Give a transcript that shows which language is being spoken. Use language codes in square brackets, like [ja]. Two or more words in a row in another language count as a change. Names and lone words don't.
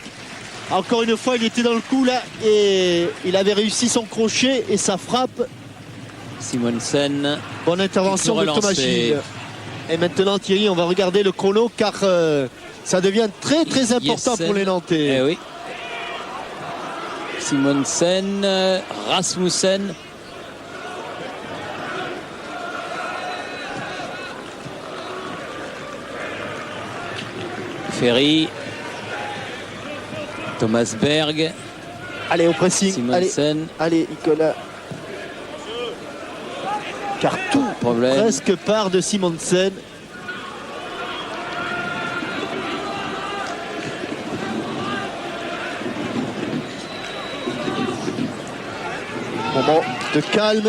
[fr] Encore une fois, il était dans le coup là et il avait réussi son crochet et sa frappe. Simonsen. Bonne intervention de Thomas Gilles. Et maintenant, Thierry, on va regarder le chrono car ça devient très très important Jessen. pour les Nantais. Eh oui. Simonsen, Rasmussen. Ferry. Thomas Berg. Allez, au pressing. Simonsen. Allez, Nicolas. Car tout Problème. presque part de Simonsen. Moment de calme.